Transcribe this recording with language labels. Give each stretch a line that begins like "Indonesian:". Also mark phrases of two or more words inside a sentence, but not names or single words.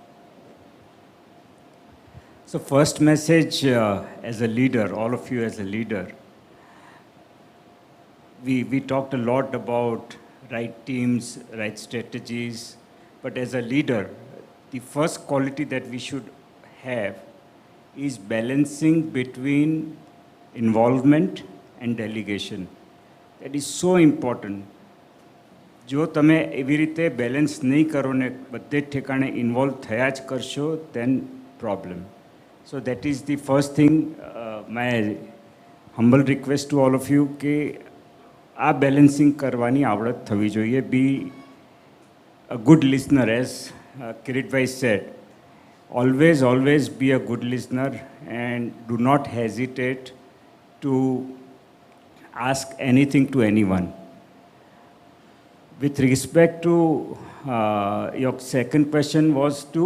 English: So first message as a leader, all of you as a leader, we talked a lot about right teams, right strategies, but as a leader, the first quality that we should have is balancing between involvement and delegation. That is so important.
Gujarati: જો તમે એવી રીતે બેલેન્સ નહીં કરો ને બધે ઠેકાણે ઇન્વોલ્વ થયા જ કરશો,
English: then problem. So that is the first thing, my humble request to all of you,
Gujarati: કે આ બેલેન્સિંગ કરવાની આવડત થવી જોઈએ.
English: Be a good listener, as Kiritbhai said. Always be a good listener and do not hesitate to ask anything to anyone. With respect to your second question was to